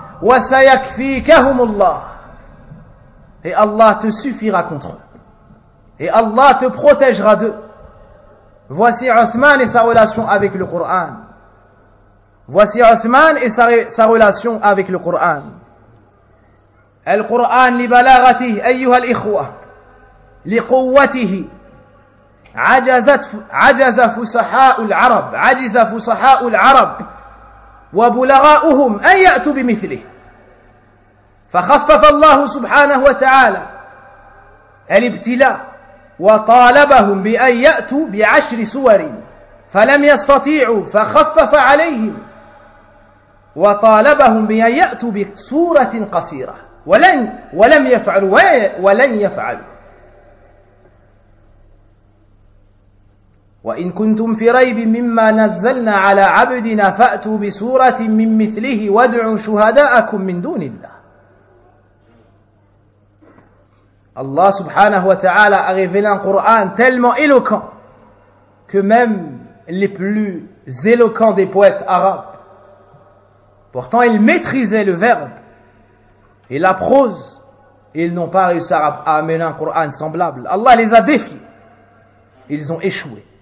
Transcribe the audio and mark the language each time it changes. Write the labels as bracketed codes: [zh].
[ar] « وَسَيَكْفِيكَهُمُ اللَّهُ [fr] » Et Allah te suffira contre eux. Et Allah te protégera d'eux. Voici Uthman et sa relation avec le Coran. Voici Uthman et sa relation avec le Coran. [ar] « Al-Qur'an li balagati ayyuhal ikhwa li quwwatihi » عجز فصحاء العرب عجز فصحاء العرب وبلغاؤهم أن يأتوا بمثله فخفف الله سبحانه وتعالى الابتلاء وطالبهم بأن يأتوا بعشر سور فلم يستطيعوا فخفف عليهم وطالبهم بأن يأتوا بسورة قصيرة ولن يفعلوا وإن كنتم في ريب مما نزلنا على عبدنا فأتوا بسورة من مثله وادعوا شهداءكم من دون الله. [fr] Allah subhanahu wa ta'ala a révélé un Coran tellement éloquent que même les plus éloquents des poètes arabes, pourtant ils maîtrisaient le verbe et la prose, et ils n'ont pas réussi à amener un Coran semblable. Allah les a défiés. Ils ont échoué.